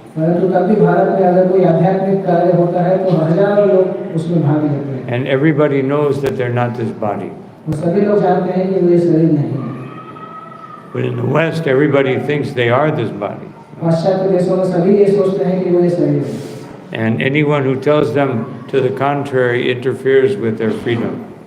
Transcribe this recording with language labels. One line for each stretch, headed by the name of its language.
Hindi: परंतु तब भी भारत में अगर कोई आध्यात्मिक कार्य होता है तो हजारों लोग उसमें भाग लेते हैं।
English: And everybody knows that they're not this body.
Hindi: वो सभी लोग जानते हैं कि वे शरीर नहीं है।
English: But in the West, everybody thinks they are this body.
Hindi: पाश्चात्य देशों में सभी ये सोचते हैं कि वे शरीर है।
English: And anyone who tells them to the contrary interferes with their freedom.